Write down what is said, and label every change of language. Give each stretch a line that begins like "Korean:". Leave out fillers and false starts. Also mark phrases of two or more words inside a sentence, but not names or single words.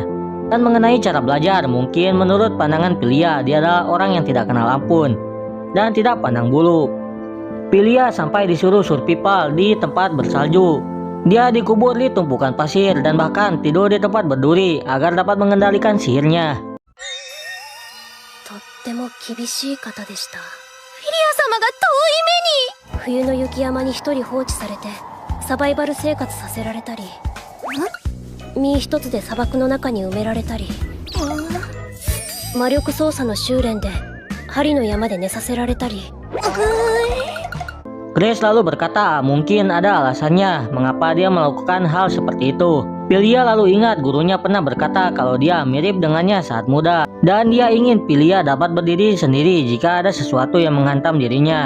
Indonesian: Dan mengenai cara belajar, mungkin menurut pandangan Pilia, dia adalah orang yang tidak kenal ampun dan tidak pandang bulu. Pilia sampai disuruh survival di tempat bersalju. Dia dikubur di tumpukan pasir dan bahkan tidur di tempat berduri agar dapat mengendalikan sihirnya.
Japanese: とっても厳しい方でした。フィリア様が遠い目に。冬の雪山に一人放置されてサバイバル生活させられたり、身一つで砂漠の中に埋められたり、魔力操作の修練で針の山で寝させられたり。
Indonesian: Grace lalu berkata mungkin ada alasannya mengapa dia melakukan hal seperti itu. Pilia lalu ingat gurunya pernah berkata kalau dia mirip dengannya saat muda, dan dia ingin Pilia dapat berdiri sendiri jika ada sesuatu yang menghantam dirinya.